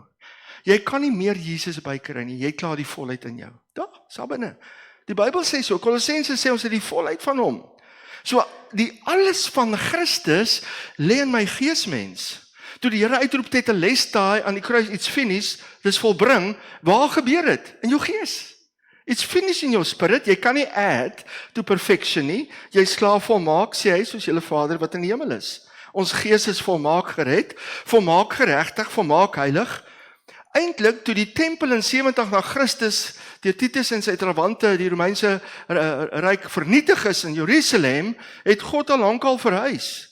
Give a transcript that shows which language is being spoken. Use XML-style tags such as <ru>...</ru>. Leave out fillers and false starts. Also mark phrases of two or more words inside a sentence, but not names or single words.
<af>Jy kan nie meer Jesus bykry nie, jy klaar die volheid in jou. Daar, is binne. Die Bybel sê so, Kolossense sê ons het die volheid van hom. So die alles van Christus lê in my geesmens. Toe die Here uitroep tetelestai aan die kruis, iets finish, dis volbring, waar gebeur dit? In jou gees.</af> <en>It's finished in your spirit,</en> <af>jy kan nie</af> <en>add to perfection</en> <af>nie, jy is klaar volmaak, sê hy, soos julle Vader wat in die hemel is. Ons gees is volmaak gered, volmaak geregtig, volmaak heilig. Eintlik, toe die tempel in 70 na Christus, deur Titus en sy trawante, die Romeinse ryk vernietig is in Jerusalem, het God al lankal verhuis.</af>